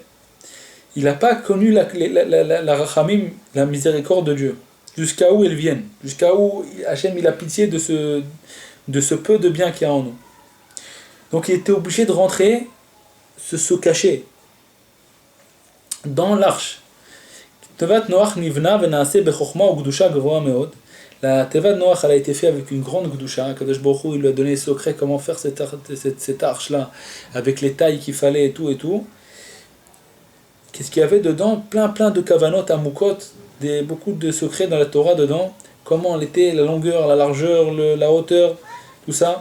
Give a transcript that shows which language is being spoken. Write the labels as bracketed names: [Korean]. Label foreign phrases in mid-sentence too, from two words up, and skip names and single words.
[French] Il n'a pas connu la rachamim, la miséricorde de Dieu, jusqu'à où ils viennent, jusqu'à où Hachem il a pitié de ce peu de bien qu'il y a en nous. Donc il était obligé de rentrer, se cacher dans l'arche. [Hebrew] Tevat Noach nivna venaase bechokma ugdusha gavoa meod. [French] La Teva de Noach, elle a été faite avec une grande Gdusha. [Hebrew] Kadosh Baruch Hu, [French] il lui a donné le secret comment faire cette arche-là, avec les tailles qu'il fallait et tout et tout. Qu'est-ce qu'il y avait dedans? Plein de [Hebrew] kavanot, amukot, [French] beaucoup de secrets dans la Torah dedans. Comment elle était, la longueur, la largeur, la hauteur, tout ça.